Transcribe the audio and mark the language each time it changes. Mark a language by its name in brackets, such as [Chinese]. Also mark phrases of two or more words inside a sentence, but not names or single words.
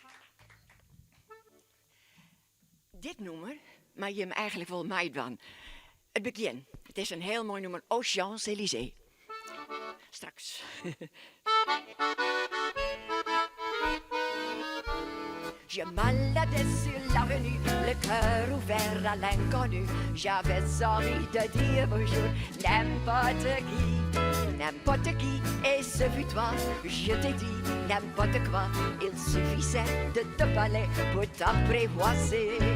[Dutch] Dit nummer mag je hem eigenlijk wel meedoen. Het begin. Het is een heel mooi nummer. [French] Aux Champs-Élysées. Straks. Je m'aladais sur l'avenue, le cœur ouvert à l'inconnu. J'avais envie de dire bonjour, n'importe qui, et ce fut toi. Je t'ai dit n'importe quoi, il suffisait de te parler pour t'apprivoiser.